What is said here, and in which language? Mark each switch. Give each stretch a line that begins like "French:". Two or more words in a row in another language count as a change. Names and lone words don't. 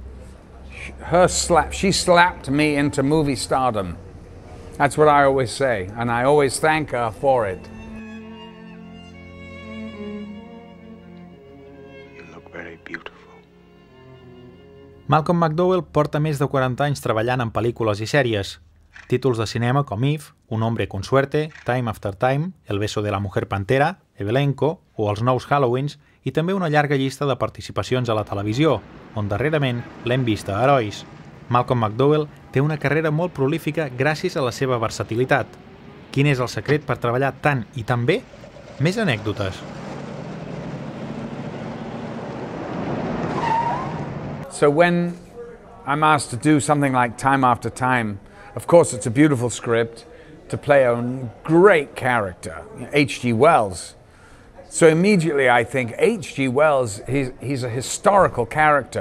English: She slapped me into movie stardom. That's what I always say, and I always thank her for it. You look very beautiful.
Catalan: Malcolm McDowell porta més de 40 anys treballant en pel·lícules i sèries. Títols de cinema com If, Un hombre con suerte, Time After Time, El beso de la mujer pantera, Evelenko o Els nous Halloweens, i també una llarga llista de participacions a la televisió, on darrerament l'hem vist a Herois. Malcolm McDowell té una carrera molt prolífica gràcies a la seva versatilitat. Quin és el secret per treballar tant i tan bé? Més anècdotes.
English: So when I'm asked to do something like Time After Time, of course it's a beautiful script to play a great character, H.G. Wells. So immediately I think, H.G. Wells, he's a historical character.